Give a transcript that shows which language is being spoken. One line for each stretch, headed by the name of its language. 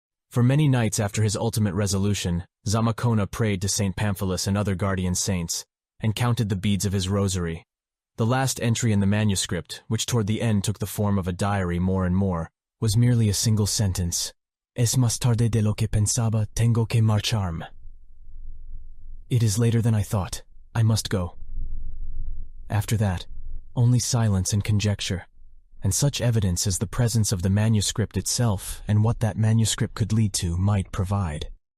English: For many nights after his ultimate resolution, Zamacona prayed to St. Pamphilus and other guardian saints, and counted the beads of his rosary. The last entry in the manuscript, which toward the end took the form of a diary more and more, was merely a single sentence.
Spanish: Es más tarde de lo que pensaba, tengo que marcharme.
English: It is later than I thought. I must go. After that, only silence and conjecture, and such evidence as the presence of the manuscript itself and what that manuscript could lead to might provide.